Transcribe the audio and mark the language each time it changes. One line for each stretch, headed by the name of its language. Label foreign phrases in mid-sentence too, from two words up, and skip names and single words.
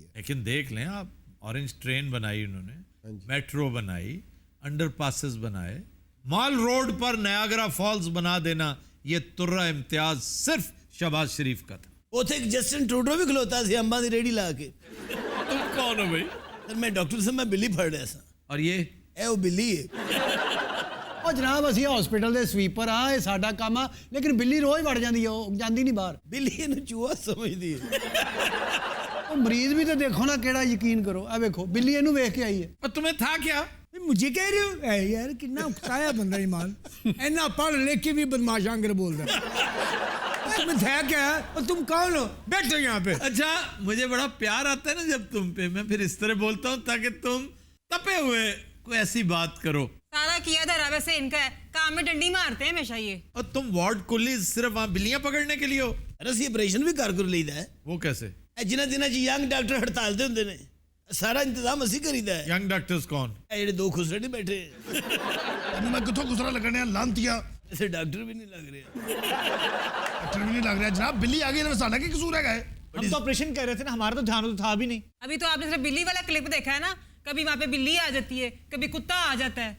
Urdu: لیکن دیکھ لیں آپ, اورنج ٹرین بنائی انہوں نے, میٹرو بنائی,
English: under passes
Urdu: بنائے, مال روڈ پر نیاگرا فالز بنا دینا, یہ ترہ امتیاز صرف شہباز شریف کا تھا.
Punjabi: اوتھے ایک جسٹن ٹروڈو بھی کھلوتا سی امبا دی ریڑھی لا کے.
Urdu: تم کون ہو بھائی؟
Punjabi: میں ڈاکٹر سے میں بلی پھڑ رہا سا.
Urdu: اور یہ وہ بلی ہے.
Punjabi: ਉਹ ਜਨਾਬ ਅਸੀਂ ਹਸਪੀਟਲ ਦੇ ਸਵੀਪਰ ਆ, ਇਹ ਸਾਡਾ ਕੰਮ ਆ, ਲੇਕਿਨ ਬਿੱਲੀ ਰੋਜ਼ ਵੜ ਜਾਂਦੀ ਆ, ਉਹ ਜਾਂਦੀ ਨਹੀਂ ਬਾਹਰ. ਬਿੱਲੀ ਇਹਨੂੰ ਚੂਹਾ ਸਮਝਦੀ ਹੈ. ਉਹ ਮਰੀਜ਼ ਵੀ ਤਾਂ ਦੇਖੋ ਨਾ ਕਿਹੜਾ, ਯਕੀਨ ਕਰੋ, ਆ ਵੇਖੋ ਬਿੱਲੀ ਇਹਨੂੰ ਵੇਖ ਕੇ ਆਈ ਹੈ.
Urdu: اور تمہیں تھا کیا؟ مجھے کہہ رہے ہو
Punjabi: اے یار کتنا اکتایا بندہ ایمان, اینا پڑھ لکھ کے بھی بدماش آنگر بول رہا ہے.
Urdu: تمہیں تھا کیا ہے, اور تم کون ہو, بیٹھو یہاں پہ. اچھا, مجھے بڑا پیار آتا ہے نا جب تم پہ, میں پھر اس طرح بولتا ہوں تاکہ تم تپے ہوئے کوئی ایسی بات کرو. سارا کیا دھرا ویسے ان کا ہے, کام میں ڈنڈی مارتے ہیں ہمیشہ یہ. اور تم وارڈ کلیز صرف وہاں بلیاں پکڑنے کے لیے ہو؟
Punjabi: ارے اسی آپریشن بھی کر لیدا ہے.
Urdu: وہ کیسے؟
Punjabi: جنہ دنوں
English: young doctor
Punjabi: ہڑتال تے ہوندے نے, سارا انتظام اسی کریدا ہے.
English: young doctors
Urdu: کون؟
Punjabi: جڑے دو خسرے نہیں بیٹھے. میں کتوں خسرا لگنے لانتیا,
Urdu: ایسے ڈاکٹر بھی نہیں لگ رہے. ڈاکٹر بھی نہیں لگ رہا جناب.
Punjabi: بلی آ گئی نا, ساڈا کی قصور ہے.
Urdu: ہم تو آپریشن کر رہے تھے نا, ہمارا تو دھیان تو تھا بھی نہیں. ابھی تو آپ نے صرف بلی والا کلپ دیکھا ہے نا, کبھی وہاں پہ بلی آ جاتی ہے, کبھی کتا آ جاتا ہے.